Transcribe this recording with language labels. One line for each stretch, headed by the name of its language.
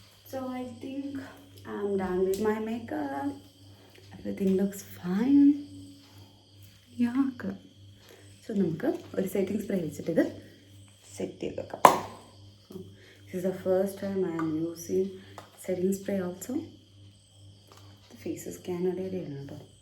English: So I think I'm done with my makeup. Everything looks fine. Yeah.
Malayalam: So നമുക്ക് ഒരു setting spray വെച്ചിട്ട് ഇത് set ചെയ്ത് വെക്കാം.
English: This is the first time I am using setting spray also. The face scanner
Malayalam: ഇടണം കേട്ടോ.